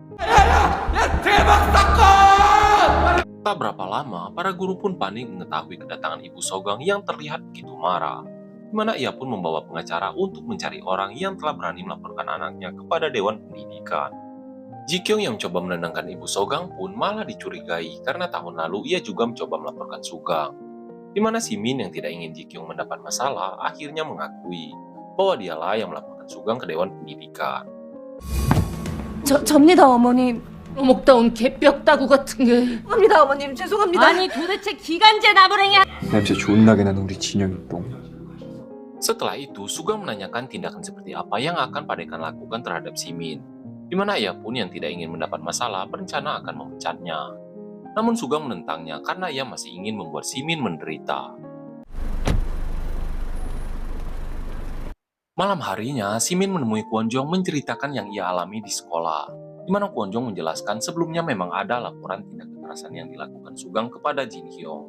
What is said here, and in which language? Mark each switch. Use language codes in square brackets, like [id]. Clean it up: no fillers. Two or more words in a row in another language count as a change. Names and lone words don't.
[id] Tak berapa lama, para guru pun panik mengetahui kedatangan Ibu Sogang yang terlihat begitu marah, di mana ia pun membawa pengacara untuk mencari orang yang telah berani melaporkan anaknya kepada Dewan Pendidikan. Ji Kyung yang mencoba menenangkan Ibu Sogang pun malah dicurigai karena tahun lalu ia juga mencoba melaporkan Sugang. Di mana Simin yang tidak ingin Ji Kyung mendapat masalah akhirnya mengakui bahwa dialah yang melaporkan Sugang ke Dewan Pendidikan. [ko] 접니다 어머님. 먹다 온 개뼈다구 같은 게. 죄송합니다 어머님. 죄송합니다. 아니 도대체 기간제 나부랭이. 냄새 존나게 나는 우리 진영이 똥. [id] Setelah itu, Sugang menanyakan tindakan seperti apa yang akan Padekan lakukan terhadap Simin, di mana ia pun yang tidak ingin mendapat masalah berencana akan memecatnya. Namun Sugang menentangnya karena ia masih ingin membuat Simin menderita. Malam harinya, Simin menemui Kwon Jong menceritakan yang ia alami di sekolah, di mana Kwon Jong menjelaskan sebelumnya memang ada laporan tindak kekerasan yang dilakukan Sugang kepada Jin Hyung.